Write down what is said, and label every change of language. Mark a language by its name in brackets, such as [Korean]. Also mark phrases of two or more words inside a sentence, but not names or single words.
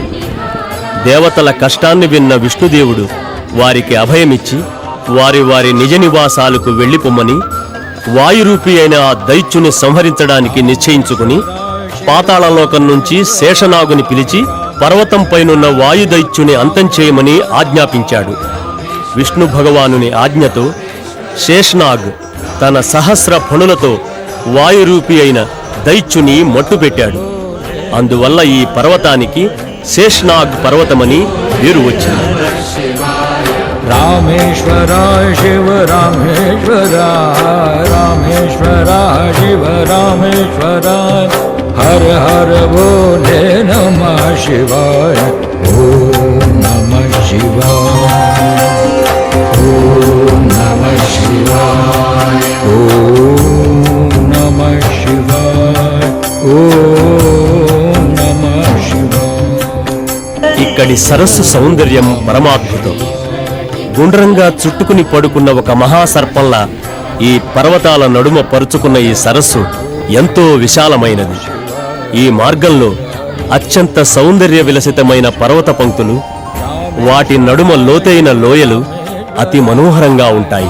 [Telugu] దేవతల కష్టాన్ని విన్న విష్ణుదేవుడు వారికి అభయమిచ్చి వారి వారి నిజ నివాసాలకు వెళ్ళిపోమ్మని వాయురూపి అయిన ఆ దైత్యుని సంహరించడానికి నిశ్చయించుకుని పాతాళలోకం నుంచి శేషనాగుని పిలిచి పర్వతంపైనున్న వాయుదైత్యుని అంతం చేయమని ఆజ్ఞాపించాడు. విష్ణు భగవానుని ఆజ్ఞతో శేషనాగ్ తన సహస్ర ఫణులతో వాయురూపి అయిన దైత్యుని మట్టుపెట్టాడు. అందువల్ల ఈ పర్వతానికి శేషనాగ్ పర్వతమని పేరు వచ్చింది. [Sanskrit] रामेश्वराय शिव रामेश्वराय रामेश्वराय शिव रामेश्वराय हर हर भोले नमः शिवाय ओम नमः शिवाय ओम नमः शिवाय ओम नमः शिवाय ओम नमः शिवाय. [Telugu] ఇక్కడి సరస్సు సౌందర్యం పరమాద్భుతం. గుండ్రంగా చుట్టుకుని పడుకున్న ఒక మహాసర్పంలా ఈ పర్వతాల నడుమ పరుచుకున్న ఈ సరస్సు ఎంతో విశాలమైనది. ఈ మార్గంలో అత్యంత సౌందర్య విలసితమైన పర్వత పంక్తులు, వాటి నడుమ లోతైన లోయలు అతి మనోహరంగా ఉంటాయి.